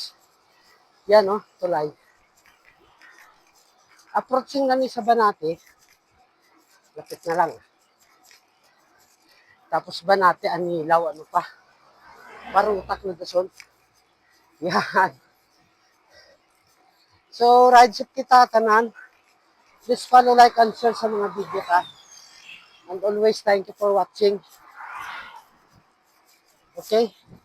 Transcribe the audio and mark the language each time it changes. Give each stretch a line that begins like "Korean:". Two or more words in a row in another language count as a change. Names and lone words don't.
Hiligaynon: Yan tulay. Approaching na ni sa Banate. Lapit na lang. Tapos Banate, Anilaw, ano pa. Parutak na dason. Yan. So, ride ship kita, tanan.
English: Please follow, like, and share
Hiligaynon: sa mga video ka.
English: And always, thank you for watching. Okay?